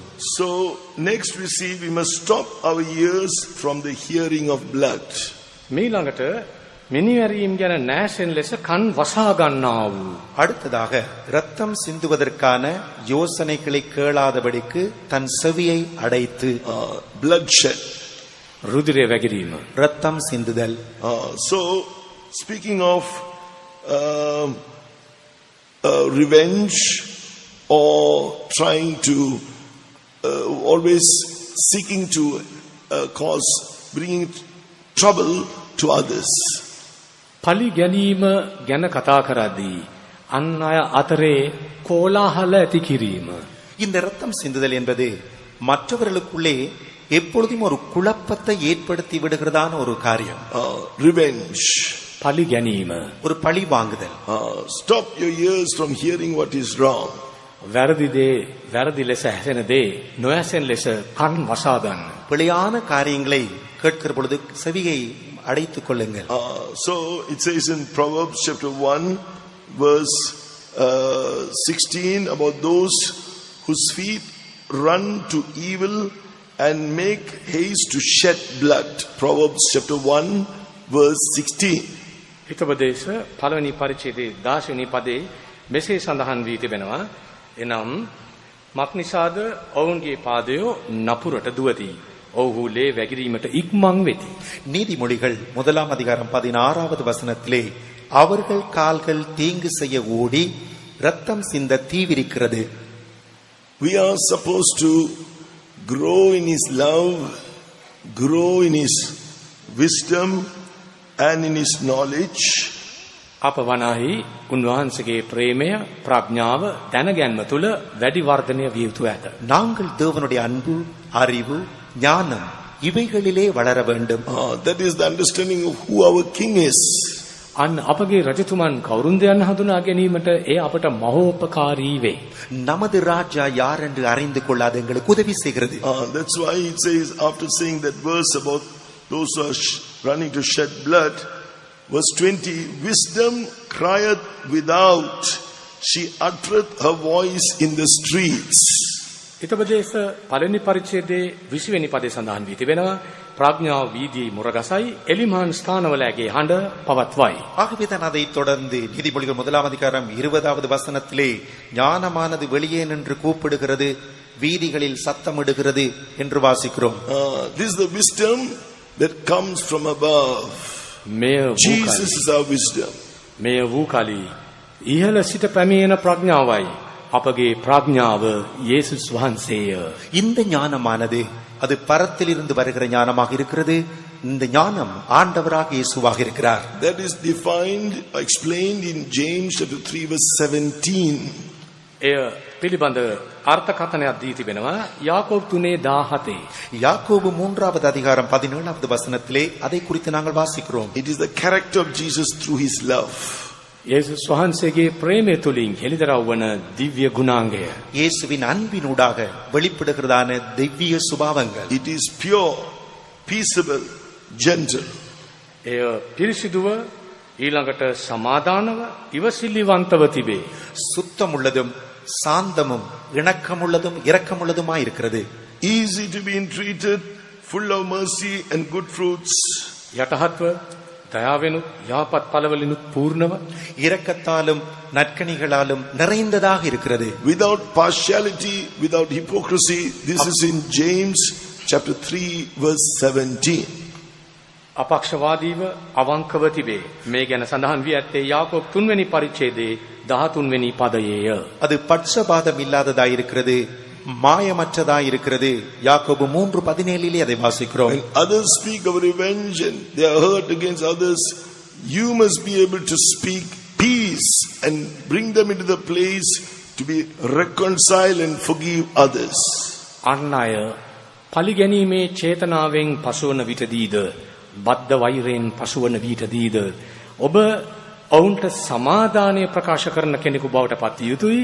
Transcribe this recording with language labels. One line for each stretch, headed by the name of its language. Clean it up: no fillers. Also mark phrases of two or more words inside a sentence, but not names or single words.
English: So next we see we must stop our ears from the hearing of blood.
Sinhala: මීළඟට මිනිවැරීම් ගැන නැසෙන් ලෙස කන් වසා ගන්නා වූ.
Tamil: அடுத்ததாக இரத்தம் சிந்துவதற்கான யோசனைகளை கேளாதபடிக்கு தன் செவியை அடைத்து.
English: Bloodshed.
Sinhala: ருதிர වැగిරීම.
Tamil: இரத்தம் சிந்துதல்.
English: So speaking of revenge or trying to always seeking to cause bringing trouble to others.
Sinhala: පලි ගැනීම ගැන කතා කරද්දී අන් අය අතරේ කෝලාහල ඇති කිරීම.
Tamil: இந்த இரத்தம் சிந்துதல் என்பது மற்றவர்களுக்குள்ளே எப்பொழுதும் ஒரு குழப்பத்தை ஏற்படுத்தி விடுகிறதான ஒரு காரியம்.
English: Revenge.
Sinhala: පලි ගැනීම.
Tamil: ஒரு பழி வாங்குதல்.
English: Stop your ears from hearing what is wrong.
Sinhala: වැරදි ලෙස ඇසෙන දේ නොඇසෙන ලෙස කන් වසා ගන්න.
Tamil: பிழையான காரியங்களை கேட்கிற பொழுது செவியை அடைத்துக் கொள்ளுங்கள்.
English: So it says in Proverbs chapter 1 verse 16 about those whose feet run to evil and make haste to shed blood. Proverbs chapter 1 verse 16.
Sinhala: හිතපදේශ පළවෙනි පරිච්ඡේදයේ 10 වෙනි පදේ මෙසේ සඳහන් වී තිබෙනවා. එනම් මක්නිසාද ඔවුන්ගේ පාදය නපුරට දුවති. ඔව්හු ලේ වැగిරීමට ඉක්මන් වෙති.
Tamil: நீதிமொழிகள் 1 அதிகாரம் 16வது வசனத்திலே அவர்கள் கால்கள் தீங்கு செய்ய ஓடி இரத்தம் சிந்த தீவிரிக்கிறது.
English: We are supposed to grow in his love, grow in his wisdom and in his knowledge.
Sinhala: අප වනාහි උන්වහන්සේගේ ප්‍රේමය, ප්‍රඥාව, දැනගැන්ම තුල වැඩි වර්ධනය විය යුතු ඇත.
Tamil: நாங்கள் தேவனுடைய அன்பு, அறிவு, ஞானம் இவைகளிலே வளர வேண்டும்.
English: That is the understanding of who our king is.
Sinhala: අන්න අපගේ රජතුමන් කවුරුන්ද යන්න හඳුනා ගැනීමට ඒ අපට මහෝපකාරී වේ.
Tamil: நமது ராஜா யார் என்று அறிந்து கொள்ளாத எங்களுக்கு உதவி செய்கிறது.
English: That's why it says after saying that verse about those who are running to shed blood, Verse 20, wisdom crieth without, she uttereth her voice in the streets.
Sinhala: ඊතපදේශ පළවෙනි පරිච්ඡේදයේ 20 වෙනි පදේ සඳහන් වී තිබෙනවා ප්‍රඥාව වීදී මුරගසයි එලිමාන් ස්ථානවලගේ හඬ පවත්වයි.
Tamil: ஆகவேதான் அதை தொடர்ந்து நீதிமொழிகள் 1ஆம் அதிகாரம் 20வது வசனத்திலே ஞானமானது வெளியே நின்று கூப்பிடுகிறது, வீதிகளில் சத்தமிடுகிறது என்று வாசிக்கிறோம்.
English: This is the wisdom that comes from above. Jesus is our wisdom.
Sinhala: මෙය වූ කලී ඉහළ සිට පැමිණෙන ප්‍රඥාවයි. අපගේ ප්‍රඥාව යේසුස් වහන්සේය.
Tamil: இந்த ஞானமானது அது பரத்திலிருந்து வருகிற ஞானமாக இருக்கிறது. இந்த ஞானம் ஆண்டவராக இயேசுவாக இருக்கிறார்.
English: That is defined, explained in James chapter 3 verse 17.
Sinhala: එය පිළිබඳ අර්ථකථනයක් දී තිබෙනවා යාකෝබ් 3:17.
Tamil: யாக்கோபு 3வது அதிகாரம் 17வது வசனத்திலே அதை குறித்து நாங்கள் வாசிக்கிறோம்.
English: It is the character of Jesus through his love.
Sinhala: යේසුස් වහන්සේගේ ප්‍රේමය තුලින් හෙළිදරව් වන දිව්‍ය ගුණාංගය.
Tamil: இயேசுவின் அன்பினூடாக வெளிப்படுகிறதான திவ்ய சுபாவங்கள்.
English: It is pure, peaceable, gentle.
Sinhala: එය පිරිසිදුව ඊළඟට සමාදානව ඉවසිලිවන්තව තිබේ.
Tamil: சுத்தமுள்ளதும் சாந்தமும் இணக்கமுள்ளதும் இரக்கமுள்ளதுமாய் இருக்கிறது.
English: Easy to be entreated, full of mercy and good fruits.
Sinhala: යටහත්ව දයාවෙනුත් යහපත් ඵලවලිනුත් පූර්ණව
Tamil: இரக்கத்தாலும் நற்கனிகளாலும் நிறைந்ததாக இருக்கிறது.
English: Without partiality, without hypocrisy. This is in James chapter 3 verse 17.
Sinhala: අපක්ෂවාදීව අවංකව තිබේ. මේ ගැන සඳහන් වී ඇත්තේ යාකෝබ් 3 වෙනි පරිච්ඡේදයේ 13 වෙනි පදයේය.
Tamil: அது பட்சபாதம் இல்லாததாய் இருக்கிறது, மாயமற்றதாய் இருக்கிறது. யாக்கோபு 3:17 அதை வாசிக்கிறோம்.
English: When others speak of revenge and they are hurt against others, you must be able to speak peace and bring them into the place to be reconciled and forgive others.
Sinhala: අන් අය පලිගැනීමේ චේතනාවෙන් පසුවන විටදීද බද්ධ වෛරයෙන් පසුවන විටදීද ඔබ ඔවුන්ට සමාදානය ප්‍රකාශ කරන කෙනෙකු බවට පත් යුතුයි.